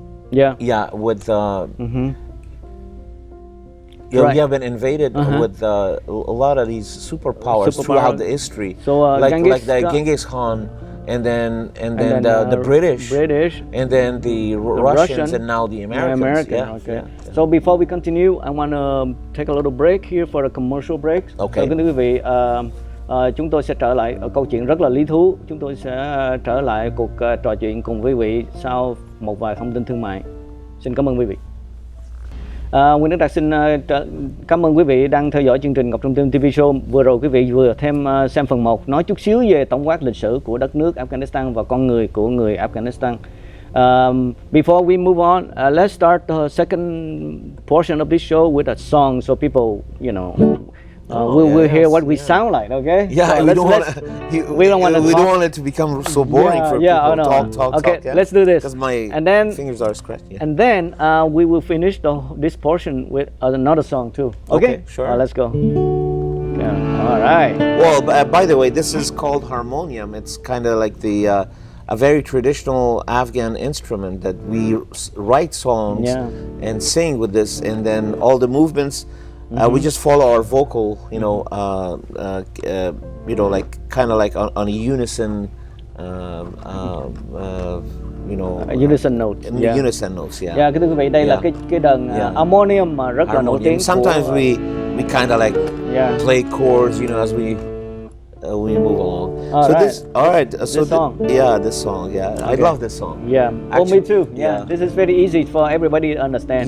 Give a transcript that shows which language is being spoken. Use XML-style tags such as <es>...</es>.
<en>With we have been invaded with a lot of these superpowers throughout the history. So like the Genghis Khan, and then the British, and then the Russians, and now the Americans. Okay. So before we continue, I want to take a little break here for a commercial break. Okay.</en> <vi>Kính thưa quý vị, chúng tôi sẽ trở lại câu chuyện rất là lý thú. Chúng tôi sẽ trở lại cuộc trò chuyện cùng quý vị sau một vài thông tin thương mại. Xin cảm ơn quý vị. Nguyễn Đức Đạt xin cảm ơn quý vị đang theo dõi chương trình Ngọc Trong Tim TV Show. Vừa rồi quý vị vừa xem phần 1 nói chút xíu về tổng quát lịch sử của đất nước Afghanistan và con người của người Afghanistan.</vi> <en>Before we move on, let's start the second portion of this show with a song, so people, we'll hear what we sound like, okay? Yeah, so we don't want it to become so boring for people. Talk. Okay, let's do this. Because my fingers are scratched. Yeah. And then we will finish this portion with another song too. Okay, sure. Let's go. Yeah. All right. Well, by the way, this is called harmonium. It's kind of like a very traditional Afghan instrument that we write songs and sing with this, and then all the movements. We just follow our vocal, like kind of like on a unison, unison notes. Unison notes, yeah.</en> <vi>Yeah, thưa quý vị, đây là cái đờn harmonium mà rất là nổi tiếng.</vi> <en>Sometimes we kind of like play chords, as we move along. This song. This song. Yeah, okay. I love this song. Yeah, me too. Yeah, this is very easy for everybody to understand.</en>